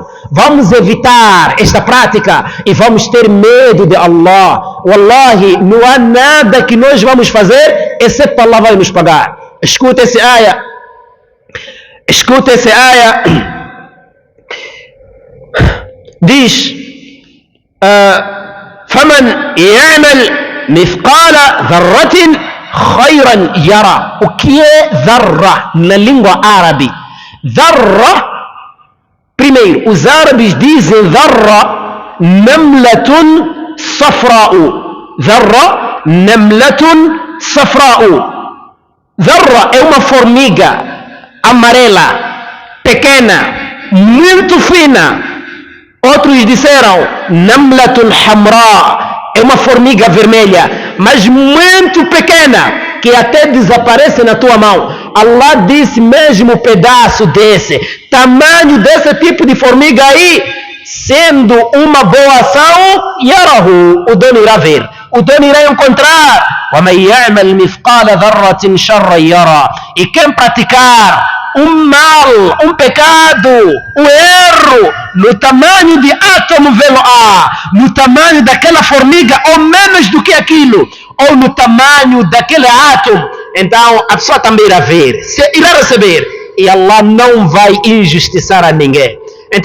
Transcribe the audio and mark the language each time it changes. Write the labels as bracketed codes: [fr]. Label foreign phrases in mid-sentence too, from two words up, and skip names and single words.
[pt] Vamos evitar esta prática. E vamos ter medo de Allah. Wallahi, não há nada que nós vamos fazer, exceto Allah vai nos pagar. Escuta esse ayah. Escuta esse ayah. Diz: [ar] فَمَنْ يَعْمَلْ مثقال ذرة خيرا يرى. [pt] O que é dharra na língua árabe? Dharra, primeiro, os árabes dizem [ar] ذرة نملة صفراء. ذرة نملة صفراء. [pt] Dharra é uma formiga amarela, pequena, muito fina. Outros disseram [ar] نملة حمراء. [pt] É uma formiga vermelha, mas muito pequena, que até desaparece na tua mão. Allah disse mesmo pedaço desse, tamanho desse tipo de formiga aí, sendo uma boa ação, yarahu, o dono irá ver, o dono irá encontrar. [ar] وَمَنْ يَعْمَلْ مِثْقَالَ ذَرَّةٍ شَرًّا يَرَى. [pt] E quem praticar um mal, um pecado, um erro, no tamanho de átomo veloar, no tamanho daquela formiga, ou menos do que aquilo, ou no tamanho daquele átomo, então a pessoa também irá ver, irá receber, e Allah não vai injustiçar a ninguém.